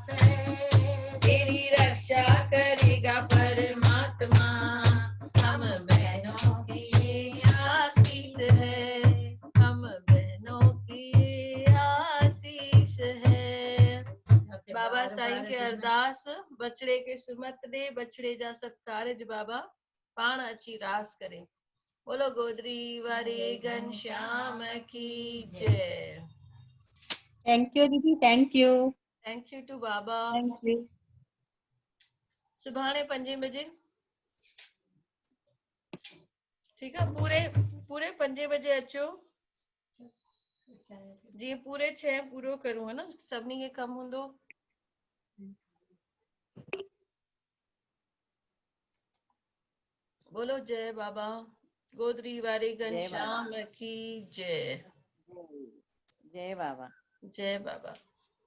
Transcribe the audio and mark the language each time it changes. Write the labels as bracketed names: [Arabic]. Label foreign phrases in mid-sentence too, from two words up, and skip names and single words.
[Hindi] है तेरी रक्षा करेगा परमात्मा हम बहनों की ये आशीष है हम बहनों की ये आशीष है [Sindhi] बाबा साईं के अरदास बछड़े के सुमत दे बछड़े जा सब कारज बाबा पाण अची रास करे [Hindi] बोलो गोदरी वारे घनश्याम की जय [English] thank you दीदी thank you [Sindhi] टू बाबा सुभाणे 5 बजे ठीक है पूरे 5 बजे अचो जी पूरे 6 पूरो करूं है ना सभिनी के कम हूंदो [Hindi] बोलो जय बाबा गोदरी वारे घनश्याम की जय जय बाबा जय बाबा